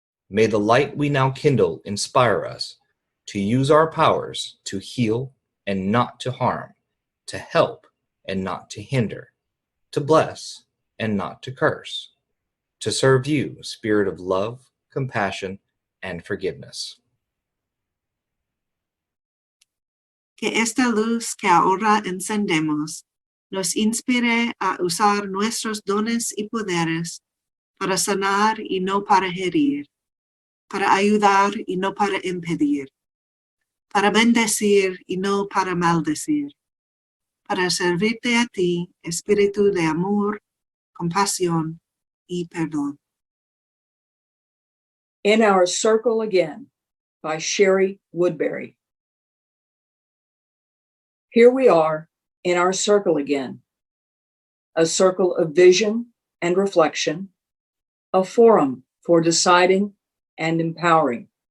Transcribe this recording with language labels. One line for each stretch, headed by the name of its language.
English: May the light we now kindle inspire us to use our powers to heal and not to harm, to help and not to hinder, to bless and not to curse, to serve you, Spirit of love, compassion, and forgiveness.
Spanish: Que esta luz que ahora encendemos nos inspire a usar nuestros dones y poderes para sanar y no para herir, para ayudar y no para impedir, para bendecir y no para maldecir, para servirte a ti, espíritu de amor, compasión y perdón.
English: In Our Circle Again by Sherry Woodbury. Here we are in our circle again, a circle of vision and reflection, a forum for deciding and empowering.